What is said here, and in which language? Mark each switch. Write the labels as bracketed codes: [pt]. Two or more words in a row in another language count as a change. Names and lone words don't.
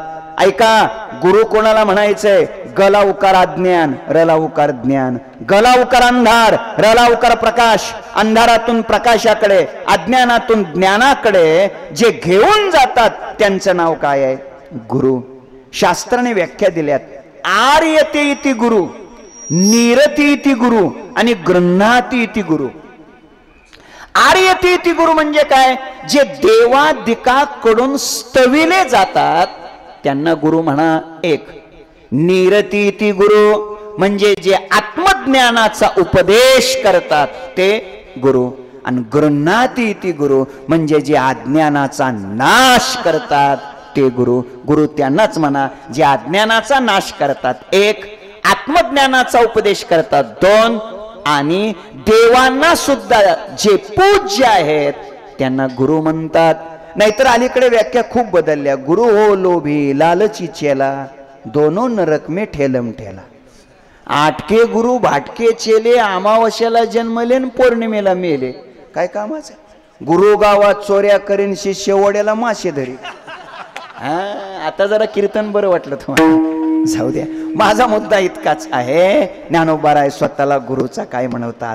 [mr] ऐका, गुरु कोणाला म्हणायचंय? गला उकार अज्ञान, रला उकार ज्ञान. गला उकार अंधार, रला उकार प्रकाश. अंधारातून प्रकाशाकडे, अज्ञानातून ज्ञानाकडे जे घेऊन जातात त्यांचं नाव काय आहे? गुरु. शास्त्राने व्याख्या दिल्यात, [sa] आर्यते इति गुरु, निरती इति गुरु आणि गृह्णाती इति गुरु. आर्यते इति गुरु [mr] म्हणजे काय? जे देवादिकाकडून स्तविले जातात त्यांना गुरु म्हणा एक. [sa] निरती इति गुरु [mr] म्हणजे जे आत्मज्ञानाचा उपदेश करतात ते गुरु. आणि [sa] गृह्णाती इति गुरु [mr] म्हणजे जे अज्ञानाचा नाश करतात ते गुरु. गुरु त्यांनाच म्हणा जे अज्ञानाचा नाश करतात एक, आत्मज्ञानाचा उपदेश करतात दोन, आणि देवांना सुद्धा जे पूज्य आहेत त्यांना गुरु म्हणतात. नाहीतर अलीकडे व्याख्या खूप बदलल्या. [hi] गुरु हो लोभी लालची चेला, दोनों नरक में ठेलम ठेला. आटके गुरु भाटके चेले, [mr] अमावस्याला जन्मले आणि पौर्णिमेला मेले. काय कामाचं? गुरु गावात चोऱ्या करीन, शिष्य ओढ्याला मासे धरी. आता जरा कीर्तन बरं वाटलं तुम्हाला, जाऊ द्या. माझा मुद्दा इतकाच आहे, ज्ञानोबाराय स्वतःला गुरुचा काय म्हणवतात?